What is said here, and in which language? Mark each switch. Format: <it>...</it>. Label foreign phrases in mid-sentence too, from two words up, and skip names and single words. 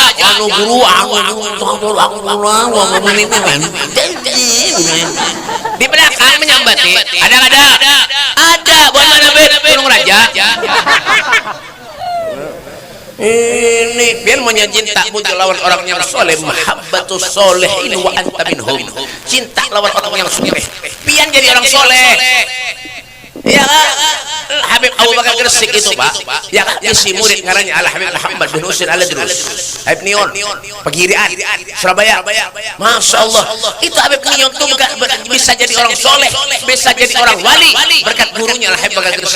<bjn>Anu guru aku ini kan. Di belakang menyambati. Ada buat mana Gunung Raja. Ini biar mencinta muncul lawan orang yang soleh,</bjn> <ar>محبة الصالحين وأنت منهم.</ar> <bjn>Cinta lawan orang yang soleh biar jadi orang soleh. Ya Habib Abu Bakar Gresik itu, Pak. Ya isi murid ngarannya Al Habib Muhammad bin Husain Al-Drus. Habib Nion Pegirian Surabaya.</bjn> <ar>ما شاء الله.</ar> <bjn>Itu Habib Nion tuh bisa jadi orang soleh, bisa jadi orang wali berkat gurunya Al Habib Bakar Gresik.</bjn>